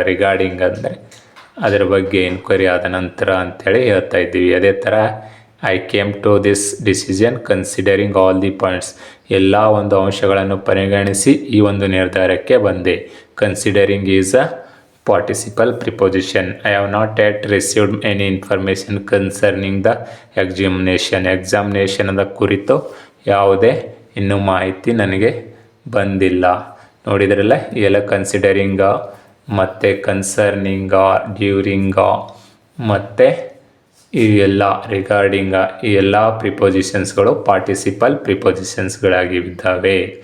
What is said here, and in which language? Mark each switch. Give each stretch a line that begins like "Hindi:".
Kannada: Regarding ಅಂದರೆ ಅದರ ಬಗ್ಗೆ ಇನ್ಕ್ವೈರಿ ಆದ ನಂತರ ಅಂಥೇಳಿ ಹೇಳ್ತಾ ಇದ್ದೀವಿ. ಅದೇ ಥರ
English: I came to this decision considering all the points.
Kannada: ಎಲ್ಲ ಒಂದು ಅಂಶಗಳನ್ನು ಪರಿಗಣಿಸಿ ಈ ಒಂದು ನಿರ್ಧಾರಕ್ಕೆ ಬಂದೆ.
English: Considering is a participle preposition. I have not yet received any information concerning the examination.
Kannada: Examination ಅದ ಕುರಿತು ಯಾವುದೇ ಇನ್ನೂ ಮಾಹಿತಿ ನನಗೆ ಬಂದಿಲ್ಲ. ನೋಡಿದ್ರಲ್ಲ ಎಲ್ಲ ಕನ್ಸಿಡರಿಂಗ ಮತ್ತು ಕನ್ಸರ್ನಿಂಗ, ಡ್ಯೂರಿಂಗ ಮತ್ತು ಈ ಎಲ್ಲ ರಿಗಾರ್ಡಿಂಗ ಈ ಎಲ್ಲ ಪ್ರಿಪೋಸಿಷನ್ಸ್ಗಳು ಪಾರ್ಟಿಸಿಪಲ್ ಪ್ರಿಪೋಸಿಷನ್ಸ್ಗಳಾಗಿದ್ದಾವೆ.